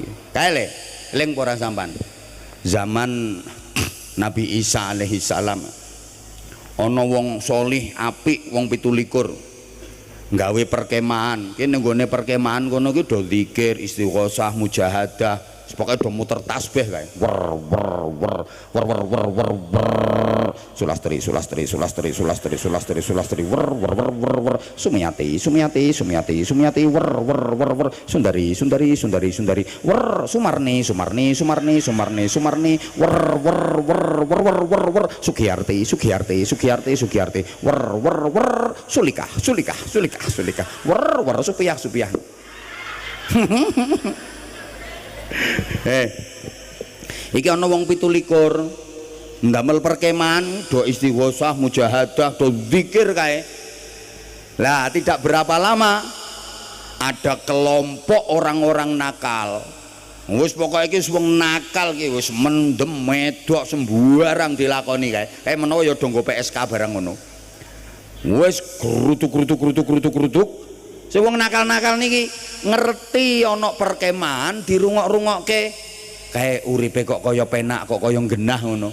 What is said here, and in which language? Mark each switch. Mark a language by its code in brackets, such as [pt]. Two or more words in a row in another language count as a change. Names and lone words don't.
[jv] Kae le eling ora sampean zaman Nabi Isa [ar] alaihi salam [jv] ana wong solih apik wong 17 nggawe perkemahan kene nggone perkemahan kono ki do zikir istighosah mujahadah pokoke do muter tasbih kae wer sulastri wer sumiyati wer sundari wer sumarni wer sugiyarti wer sulika wer supiyah iki ana wong 17 ndamel perkemahan do istighosah mujahadah do zikir kae. [id] Lah tidak berapa lama ada kelompok orang-orang nakal. [jv] Wis pokoke iki wong nakal iki wis mendem medok sembarang dilakoni kae. Kae menawa ya do nggo PSK barang ngono. Wis grutuk. Sing wong nakal-nakal niki ngerti ana perkemahan dirungok-rungokke kae uripe kok kaya penak kok kaya genah ngono.